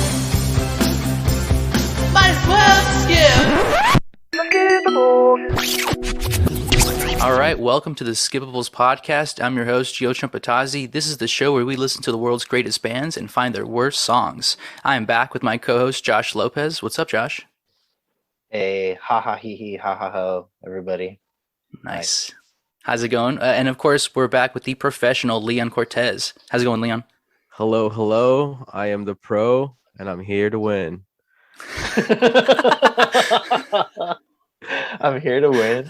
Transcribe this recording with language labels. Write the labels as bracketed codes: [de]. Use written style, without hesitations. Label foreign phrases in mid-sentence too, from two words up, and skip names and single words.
[en] Might as well skip. All right, welcome to the Skippables podcast. I'm your host, Gio Trumpetazzi. This is the show where we listen to the world's greatest bands and find their worst songs. I am back with my co-host, Josh Lopez. What's up, Josh? Hey, ha ha hee hee, ha ha ho, everybody. Nice. How's it going? And of course, we're back with the professional Leon Cortez. How's it going, Leon? Hello, hello. I am the pro, and I'm here to win. I'm here to win.